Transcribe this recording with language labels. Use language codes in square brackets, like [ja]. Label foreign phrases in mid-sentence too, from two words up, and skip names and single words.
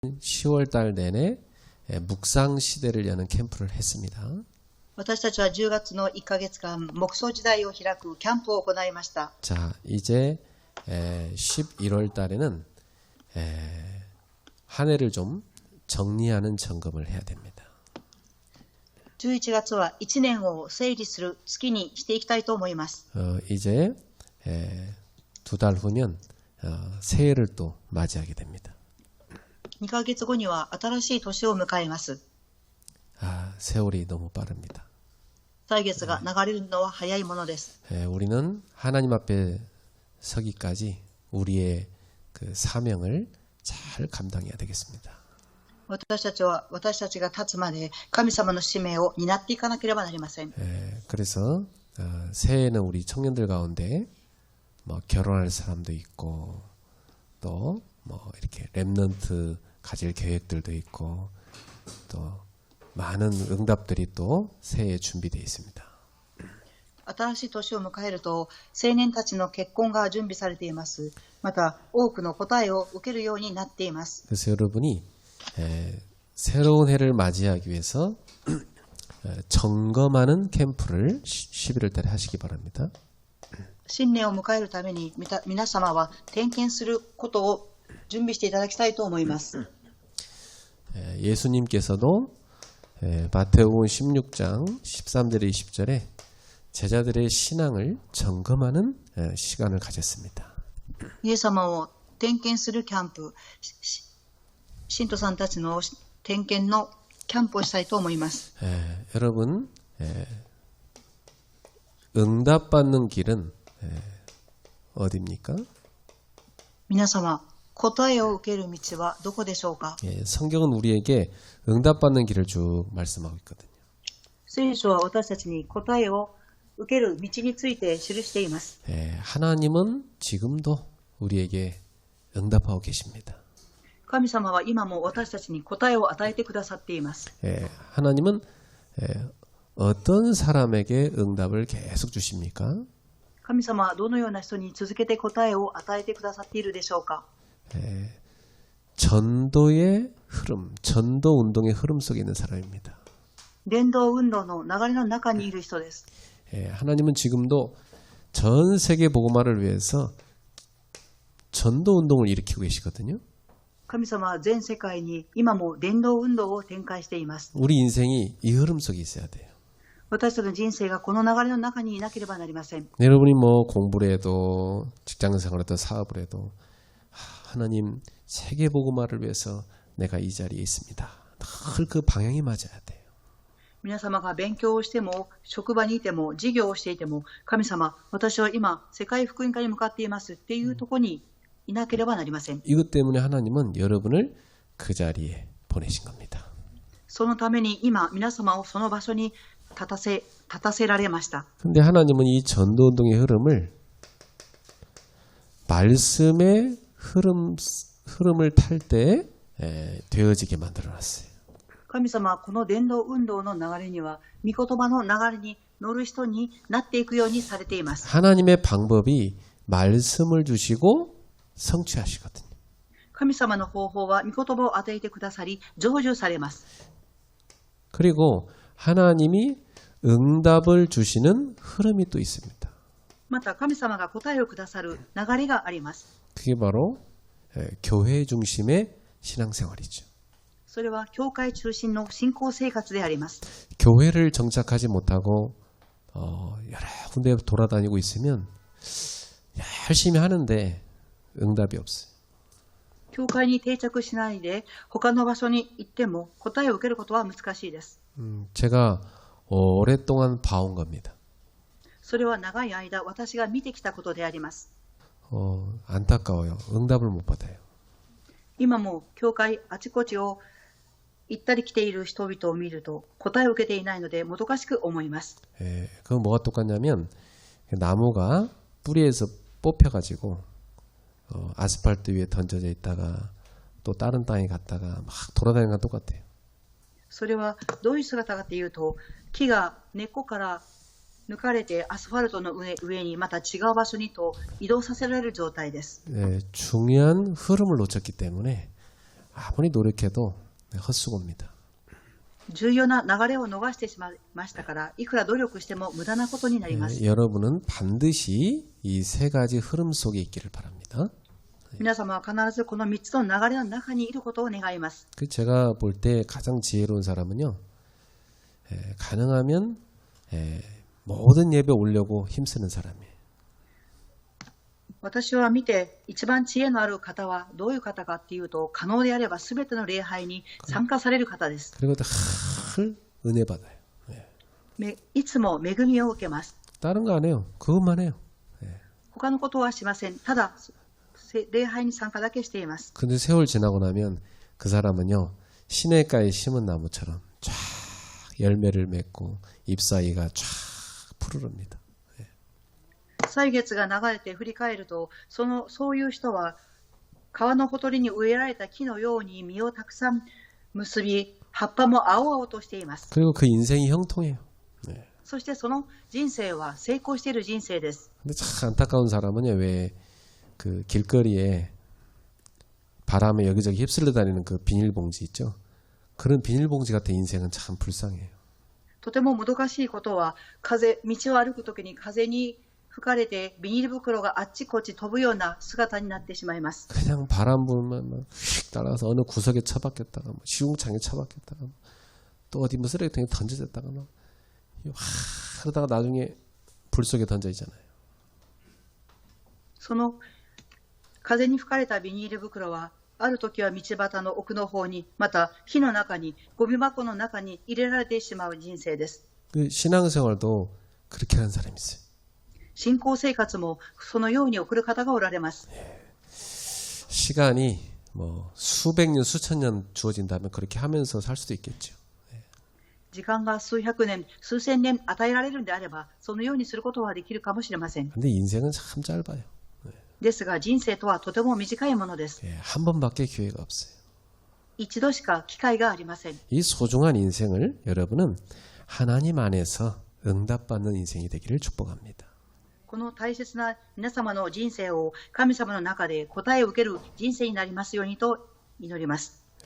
[ko] 10월 달 내내 묵상 시대를 여는 캠프를 했습니다. [ja] 私たちは10月の1ヶ月間、黙想時代を開くキャンプを行いました。 [ko] 자, 이제 11월 달에는 한 해를 좀 정리하는 점검을 해야 됩니다. [ja] 11 月は1年を整理する月にしていきたいと思います。 [ko] 이제 2달 후면 새해를 또 맞이하게 됩니다. [ja] 2 ヶ月後には新しい年を迎えます。 [ko] 세월이 너무 빠릅니다. [ja] 歳月が流れるのは早いものです。 [ko] 우리는 하나님 앞에 서기까지 우리의 그 사명을 잘 감당해야 되겠습니다. [ja] 私たちが立つまで神様の使命を担っていかなければなりません。 [ko] 그래서 새해에는 우리 청년들 가운데 뭐 결혼할 사람도 있고 또 뭐 이렇게 랩넌트 가질 계획들도 있고 또 많은 응답들이 또 새해에 준비되어 있습니다. [ja] 新しい年を迎えると青年たちの結婚が準備されています。また多くの答えを受けるようになっています。 [ko] 그래서 여러분이 새로운 해를 맞이하기 위해서 점검하는 캠프를 11월 달에 하시기 바랍니다. [ja] 新年を迎えるために皆様は点検することを準備していただきたいと思います。 [ko] 예수님께서도 마태복음 16장 13절에 20절에 제자들의 신앙을 점검하는 시간을 가졌습니다. [ja] イエス様を点検するキャンプ、信徒さんたちの点検のキャンプをしたいと思います。 [ko] 여러분 응답받는 길은 어디입니까? [ja] 皆様、答えを受ける道はどこでしょうか？ [ko] 성경은 우리에게 응답받는 길을 쭉 말씀하고 있거든요. [ja] 聖書は私たちに答えを受ける道について記しています。 [ko] 하나님은 지금도 우리에게 응답하고 계십니다. [ja] 神様は今も私たちに答えを与えてくださっています。 [ko] 하나님은 어떤 사람에게 응답을 계속 주십니까? [ja] 神様はどのような人に続けて答えを与えてくださっているでしょうか？ [ko] 전도의 흐름, 전도 운동의 흐름 속에 있는 사람입니다. [ja] 伝道運動の流れの中にいる人です。 [ko] 하나님은 지금도 전 세계 복음화를 위해서 전도 운동을 일으키고 계시거든요. [ja] 神様は全世界に今も伝道運動を展開しています。 [ko] 우리 인생이 이 흐름 속에 있어야 돼요. [ja] 私たちの人生がこの流れの中にいなければなりません。 [ko] 여러분이 뭐 공부를 해도 직장생활을 해도 사업을 해도 하나님 세계 복음화를 위해서 내가 이 자리에 있습니다. 늘 그 방향이 맞아야 돼요. [ja] 皆様が勉強をしても、職場にいても、事業をしていても、神様、私は今、世界福音化に向かっていますっていうところにいなければなりません。 [ko] 이것 때문에 하나님은 여러분을 그 자리에 보내신 겁니다. [ja] そのために今、皆様をその場所に立たせられました。 [ko] 근데 하나님은 이 전도 운동의 흐름을 말씀의 흐름을 탈 때 되어지게 만들어 놨어요. [ja] 神様はこの伝道運動の流れには、御言葉の流れに乗る人になっていくようにされています。 [ko] 하나님의 방법이 말씀을 주시고 성취하시거든요. [ja] 神様の方法は御言葉を与えてくださり、成就されます。 [ko] 그리고 하나님이 응답을 주시는 흐름이 또 있습니다. [ja] また神様が答えをくださる流れがあります。 [ko] 그게 바로 교회 중심의 신앙생활이죠. [ja] それは教会中心の信仰生活であります。 [ko] 교회를 정착하지 못하고 여러 군데 돌아다니고 있으면 열심히 하는데 응답이 없어요. [ja] 教会に定着しないで他の場所に行っても答えを受けることは難しいです。 [ko] 제가 오랫동안 봐온 겁니다. [ja] それは長い間私が見てきたことであります。 [ko] 안타까워요. 응답을 못 받아요. [ja] 今も教会あちこちを行ったり来ている人々を見ると答えを受けていないのでもどかしく思います。 [ko] 그건 뭐가 똑같냐면 나무가 뿌리에서 뽑혀가지고 아스팔트 위에 던져져 있다가 또 다른 땅에 갔다가 막 돌아다니는 건 똑같아요. [ja] それはどういう姿かというと、木が根っこから抜かれてアスファルトの上にまた違う場所にと移動させられる状態です。 [ko] 중요한 흐름을 놓쳤기 때문에 아무리 노력해도 헛수고입니다. [ja] 重要な流れを逃してしまいましたから、いくら努力しても無駄なことになります。 [ko] 여러분은 반드시 이 세 가지 흐름 속에 있기를 바랍니다. [ja] 皆様は必ずこの3つの流れの中にいることを願います。 [ko] 제가 볼 때 가장 지혜로운 사람은요, 가능하면 모든 예배 오려고 힘쓰는 사람이에요. [ja] 私は見て一番知恵のある方はどういう方かっていうと、可能であれば全ての礼拝に参加される方です。 [ko] 그리고 늘 은혜 받아요. [ja] いつも恵みを受けます。 [ko] 다른 거 안 해요. 그것만 해요. [ja] 他のことはしません。ただ礼拝に参加だけしています。 [ko] 근데 세월 지나고 나면 그 사람은요, 시냇가에 심은 나무처럼 쫙 열매를 맺고 잎사귀가 쫙 푸르릅니다. [ja] 歳月が流れて振り返ると、そういう人は川のほとりに植えられた木のように実をたくさん結び、葉っぱも青々としています。 [ko] 그리고 그 인생이 형통해요. [ja] そしてその人生は成功している人生です。 [ko] 근데 참 안타까운 사람은요, 왜 그 길거리에 바람에 여기저기 휩쓸려 다니는 그 비닐봉지 있죠? 그런 비닐봉지 같은 인생은 참 불쌍해요. [ja] とてももどかしいことは、道を歩くときに風に吹かれてビニール袋があっちこっち飛ぶような姿になってしまいます。 [ko] 그냥 바람 불면 막 휙 따라가서 어느 구석에 처박혔다가 뭐 시궁창에 처박혔다가 또 어디 뭐 쓰레기통에 던져졌다가 막 하다가 나중에 불 속에 던져지잖아요. [ja] その風に吹かれたビニール袋は、ある時は道端の奥の方に、また火の中に、ゴミ箱の中に入れられてしまう人生です。 [ko] 그 신앙생활도 그렇게 하는 사람이 있어요. [ja] 信仰生活もそのように送る方がおられます。 [ko] 시간이 뭐 수백 년, 수천 년 주어진다면 그렇게 하면서 살 수도 있겠죠. [ja] 時間が数百年、数千年与えられるのであれば、そのようにすることはできるかもしれません。 [ko] 근데 인생은 참 짧아요. [ja] ですが、人生とはとても短いものです。 [ko] 한 번밖에 기회가 없어요. [ja] 一度しか機会がありません。 [ko] 이 소중한 인생을 여러분은 하나님 안에서 응답받는 인생이 되기를 축복합니다. [ja] この大切な皆様の人生を神様の中で答えを受ける人生になりますようにと祈ります。